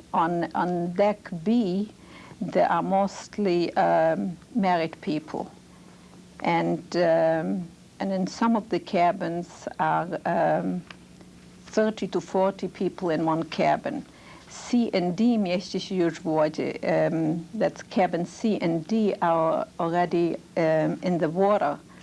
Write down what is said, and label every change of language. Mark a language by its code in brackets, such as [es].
[en] On deck B, there are mostly married people. And in some of the cabins are 30 to 40 people in one cabin. [pl] C and D mieści się już w wodzie. [en] That's cabin C and D are already in the water.